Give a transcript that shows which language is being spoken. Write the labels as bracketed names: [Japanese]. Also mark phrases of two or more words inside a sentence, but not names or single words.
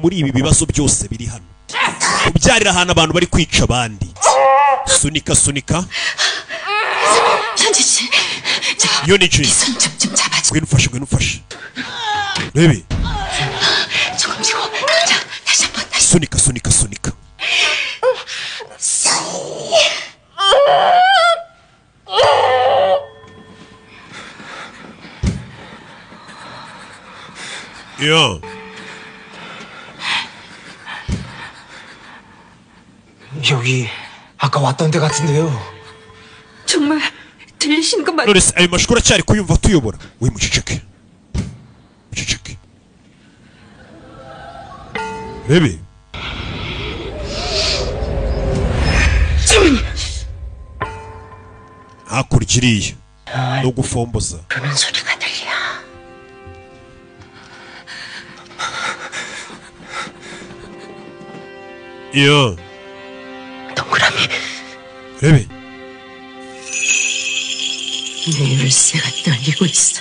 [Kinyarwanda] muri ibi bibazo byose biri hano kubyarira ahantu abantu bari kwica abandi sunika Yonichi ngwino ufashe rebe sunika 야 [Korean] 여기 아까 왔던 데 같은데요. 정말 들리시는 것 맞... [Kinyarwanda] 노리스 ayo mashuri aracyari kuyumva tuyobora we muceceke rebe hakurya iriya no gufomboza [Korean] 그런 소리가 들려. 야 동그라미 [Kinyarwanda] rebe [Korean] 내 열쇠가 떨리고 있어.